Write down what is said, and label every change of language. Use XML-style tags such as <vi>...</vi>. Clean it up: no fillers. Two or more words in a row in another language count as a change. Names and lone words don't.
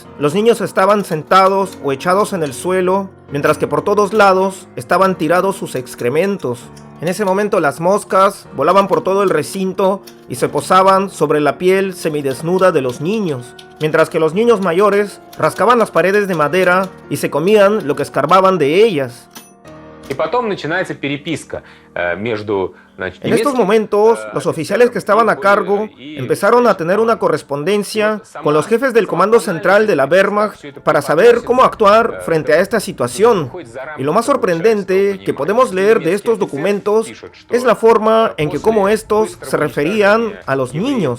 <es>Los niños estaban sentados o echados en el suelo, mientras que por todos lados estaban tirados sus excrementos. En ese momento las moscas volaban por todo el recinto y se posaban sobre la piel semidesnuda de los niños, mientras que los niños mayores rascaban las paredes de madera y se comían lo que escarbaban de ellas.</es> <ru>Y потом начинается переписка между.</ru> <es>En estos momentos, los oficiales que estaban a cargo empezaron a tener una correspondencia con los jefes del Comando Central de la Wehrmacht para saber cómo actuar frente a esta situación. Y lo más sorprendente que podemos leer de estos documentos es la forma en que cómo estos se referían a los niños.</es>